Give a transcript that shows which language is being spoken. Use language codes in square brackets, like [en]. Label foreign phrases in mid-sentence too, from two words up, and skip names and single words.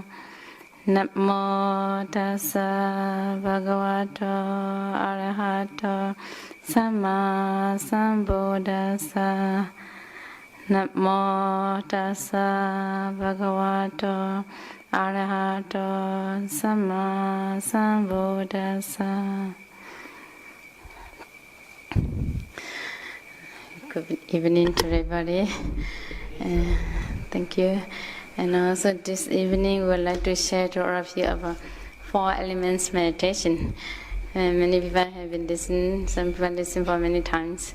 [pi] Namo tassa bhagavato arahato samma sambuddhassa. Namo tassa bhagavato arahato samma sambuddhassa. [en] Good evening to everybody. Thank you. And also this evening we would like to share to all of you about 4 elements meditation. Many people have been listening, some people listen for many times.